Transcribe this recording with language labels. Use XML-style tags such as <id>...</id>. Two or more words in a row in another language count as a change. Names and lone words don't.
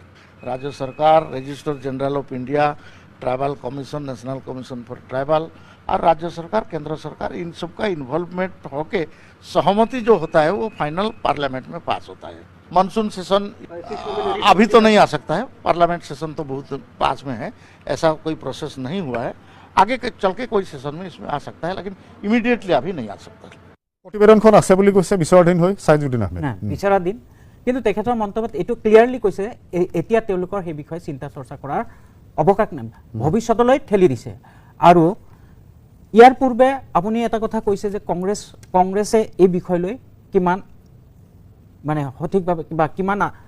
<hi>राज्य सरकार, रजिस्ट्रार जनरल ऑफ इंडिया,</hi> <en>Tribal Commission, National Commission for Tribal</en> <hi>और राज्य सरकार, केंद्र सरकार, इन सब का इन्वॉल्वमेंट होके सहमति जो होता है वो फाइनल पार्लियामेंट में पास होता है।</hi> <en>monsoon session</en> <hi>अभी तो नहीं आ सकता है,</hi> <en>parliament session</en> <hi>तो बहुत पास में है, ऐसा कोई प्रोसेस नहीं हुआ है। आगे चल के कोई सेशन में इसमें आ सकता है, लेकिन इमीडिएटली अभी नहीं आ सकता।</hi> <as>প্ৰতিবেদনখন আছে বুলি কৈছে বিচাৰাধীন হৈ ছাইজুদ্দিন আহমেদ। না বিচাৰাধীন, কিন্তু তেখেতৰ মন্তব্যত এইটো ক্লিয়াৰলি কৈছে এতিয়া তেওঁলোকৰ সেই বিষয়ে চিন্তা চৰ্চা কৰাৰ অৱকাশ নাই, ভৱিষ্যতলৈ ঠেলি দিছে। আৰু ইয়াৰ পূৰ্বে আপুনি এটা কথা কৈছে যে কংগ্ৰেছে এই বিষয় লৈ কিমান মানে সঠিকভাৱে বা কিমান</as>